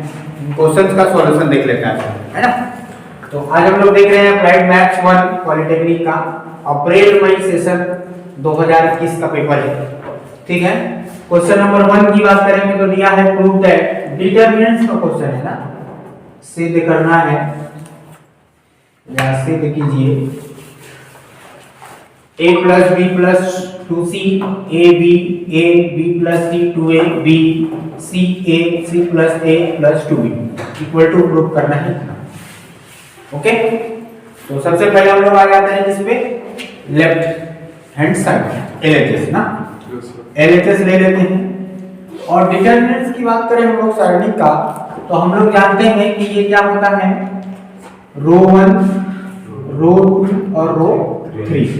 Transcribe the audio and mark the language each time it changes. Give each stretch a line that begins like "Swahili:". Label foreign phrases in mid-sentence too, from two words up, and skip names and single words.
Hindi: इन क्वेश्चंस का सॉल्यूशन देख लेते हैं, है ना। तो आज हम लोग देख रहे हैं
English: applied maths 1 polytechnic
Hindi: का
English: April May session
Hindi: 2021 का पेपर है, ठीक है।
English: question number 1
Hindi: की बात करेंगे तो दिया है
English: prove that,
Hindi: डिटरमिनेंट्स का क्वेश्चन है ना, सिद्ध करना है या सिद्ध कीजिए
English: a plus b plus 2c ab a b plus c 2a b c a c plus a plus 2b equal to
Hindi: प्रूव करना है। ओके, तो सबसे पहले हम लोग आ जाते हैं जिसपे
English: left hand side LHS
Hindi: ना, LHS ले लेते हैं। और डिटरमिनेंट्स की बात करें हम लोग सारणी का, तो हम लोग जानते हैं कि ये क्या होता है,
English: row 1 row 2
Hindi: और रो 3।